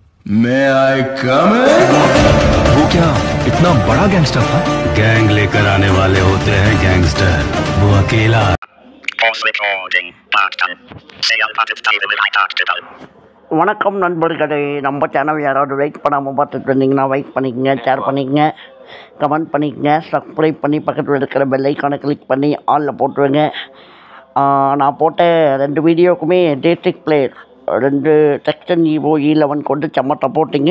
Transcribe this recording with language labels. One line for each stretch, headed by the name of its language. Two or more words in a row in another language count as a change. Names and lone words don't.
English: May I come in?
Hindi: वो क्या इतना बड़ा गैंगस्टर था? गैंग लेकर आने वाले होते हैं गैंगस्टर, वो अकेला।
Tamil: வணக்கம் நண்பர்களே, நம்ம சேனல் யாராவது லைக் பண்ணாமல் பார்த்துட்டு இருந்தீங்கன்னா லைக் பண்ணிக்கங்க, ஷேர் பண்ணிக்கங்க, கமெண்ட் பண்ணிக்கங்க, சப்ஸ்கிரைப் பண்ணி பக்கத்தில் இருக்கிற
English: bell icon
Tamil: கிளிக் பண்ணி ஆலில் போட்டுருங்க. நான் போட்ட 2 வீடியோக்குமே
English: district player
Tamil: 2 டெக்ஸ்டன் ஈவோ E11 கொண்டு செம்மட்ட போட்டிங்க.